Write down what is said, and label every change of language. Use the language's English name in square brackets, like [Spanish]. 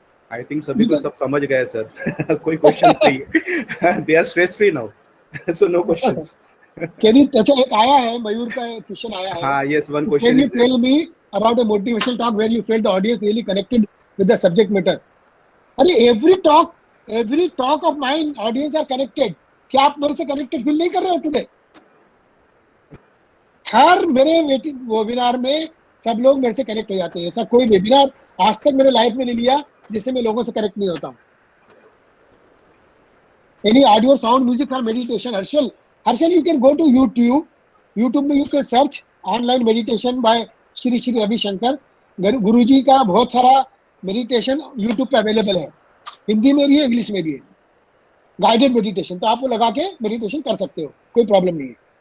[Hindi] I think सभी तो सब समझ गए सर। कोई क्वेश्चन नहीं है। [English] They are stress free now, so no questions. Can you, [Hindi] अच्छा एक आया है, मयूर का क्वेश्चन आया है। [English] हाँ, yes, one Can question you tell me about a motivational talk where you felt the audience really connected with the subject matter? अरे every talk of mine audience are connected. [Hindi] क्या आप मेरे से [English] connected feel [Hindi] नहीं कर रहे हो today? हर मेरे वेबिनार में सब लोग मेरे से कनेक्ट हो जाते हैं। ऐसा कोई वेबिनार आज तक मेरे लाइफ में नहीं लिया जिससे मैं लोगों से कनेक्ट नहीं होता हूँ। [English] Any audio, sound, music for meditation? Harshal, you can go to YouTube. YouTube में you can search online meditation by Shri Shri Ravi Shankar. [Hindi] गुरुजी का बहुत सारा मेडिटेशन YouTube पे अवेलेबल है, हिंदी में भी है, इंग्लिश में भी है, गाइडेड मेडिटेशन। तो आप वो लगा के मेडिटेशन कर सकते हो, कोई प्रॉब्लम नहीं है।